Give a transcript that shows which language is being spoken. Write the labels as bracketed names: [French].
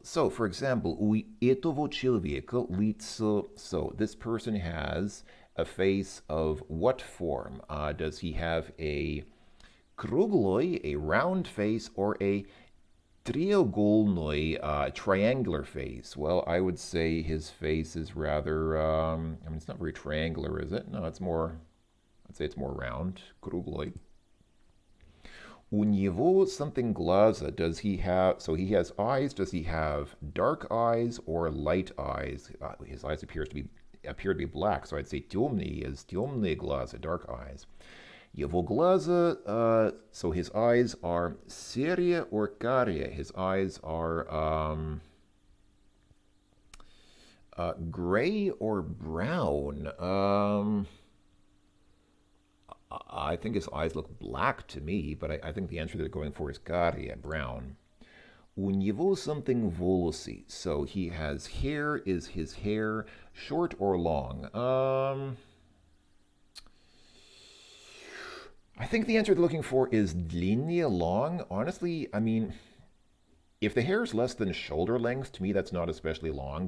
[English] So, for example, [Russian] у этого человека лицо. [English] So, this person has a face of what form? Does he have a круглый, a round face, or a треугольный, triangular face? Well, I would say his face is rather, it's not very triangular, is it? No, I'd say it's more round, круглый. [Russian] У него something глаза. [English] Does he have, so he has eyes, does he have dark eyes or light eyes? His eyes appear to be black, so I'd say темный is темные глаза, dark eyes. [Russian] Его глаза, [English] so his eyes are серые or карие. His eyes are gray or brown. I think his eyes look black to me, but I think the answer they're going for is карие, brown. [Russian] У него something волосы. [English] So he has hair. Is his hair short or long? I think the answer they're looking for is длиннее, long. Honestly, I mean, if the hair is less than shoulder length, to me that's not especially long.